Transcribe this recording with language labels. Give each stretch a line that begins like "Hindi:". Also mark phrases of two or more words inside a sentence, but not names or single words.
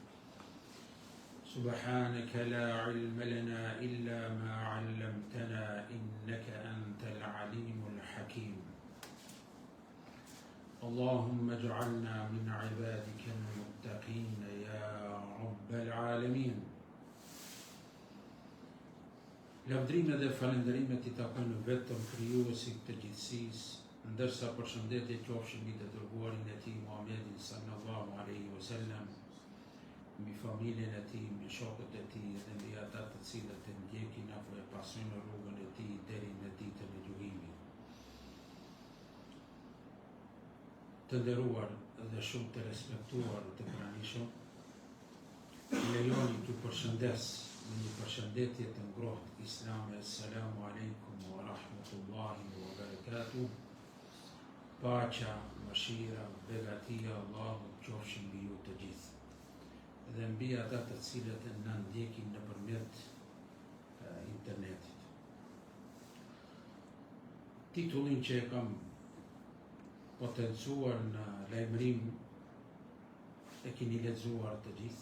Arabic: سبحانك لا علم لنا إلا ما علمتنا إنك أنت العليم الحكيم اللهم اجعلنا من عبادك المتقين يا رب العالمين.
Albanian: Lavdrime dhe falenderimet I takojnë vetëm krijuesit të gjithësisë, ndërsa përshëndetje qofshin mbi të dërguarin e tij Muhammedin
Arabic: صلى الله عليه وسلم,
Albanian: mbi familjen e tij, mbi shokët e tij dhe mbi ata të cilët e ndjekin apo e pasojnë rrugën e tij deri në ditën e gjykimit. Të nderuar dhe shumë të respektuar të pranishëm, lejoni t'ju përshëndes me një përshëndetje të ngrohtë islame.
Arabic: السلام عليكم ورحمة الله وبركاته.
Albanian: Paqja, mëshira, begatia Allahut qofshin mbi ju të gjithë dhe mbi ata të cilët na ndjekin nëpërmjet internetit. Titullin që e kam potencuar në lajmërim e keni lexuar të gjithë.